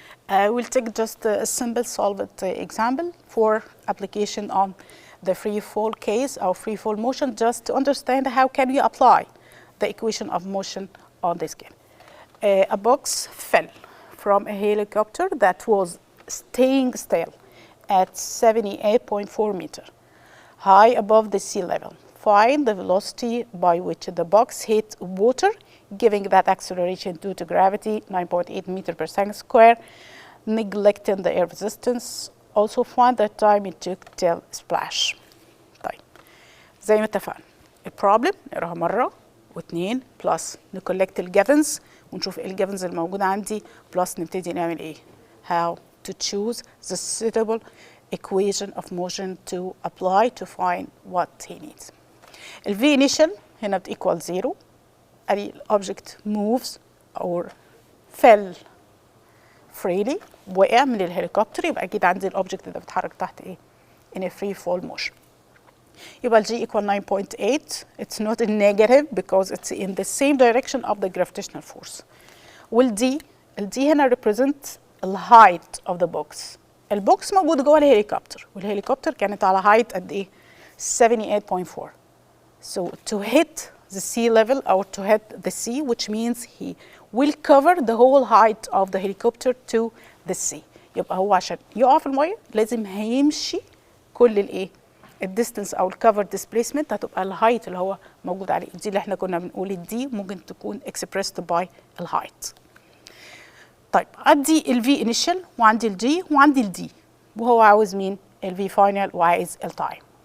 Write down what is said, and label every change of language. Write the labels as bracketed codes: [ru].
[en] We'll take just a simple solved example for application on the free fall case or free fall motion, just to understand how can we apply the equation of motion on this game. A box fell from a helicopter that was staying still at 78.4 meters high above the sea level. Find the velocity by which the box hit water, giving that acceleration due to gravity 9.8 meters per second square, neglecting the air resistance. Also find the time it took till splash. [ar] طيب زي ما اتفقنا البروبلم نقراها مرة واثنين بلس نكولكت الجيفنز ونشوف ايه الجيفنز الموجودة عندي بلس نبتدي نعمل ايه. [en] How to choose the suitable equation of motion to apply to find what he needs. [ar] ال V initial هنا بتequal 0. ادي [en] object moves or fell freely، [ar] وقع من الهليكوبتر، يبقى اكيد عندي الاوبجكت ده بيتحرك تحت ايه؟ [en] in a free fall motion. [ar] يبقى [en] G equal 9.8. It's not a negative because it's in the same direction of the gravitational force. [ar] وال D هنا [en] represent the height of the box. [ar] البوكس موجود جوه الهليكوبتر، والهليكوبتر كانت على height قد ايه؟ 78.4. [en] So to hit the sea level or to hit the sea, which means he will cover the whole height of the helicopter to the sea. [ar] يبقى هو عشان يقع في المية لازم هيمشي كل الايه؟ الديستنس او الكفر ديسبيسمنت هتبقى الهايت اللي هو موجود عليه. دي اللي احنا كنا بنقول الدي ممكن تكون [en] expressed by [ar] الهايت. طيب عندي الفي انيشال وعندي الجي وعندي الدي، وهو عاوز مين؟ الفي فاينل وعايز التايم.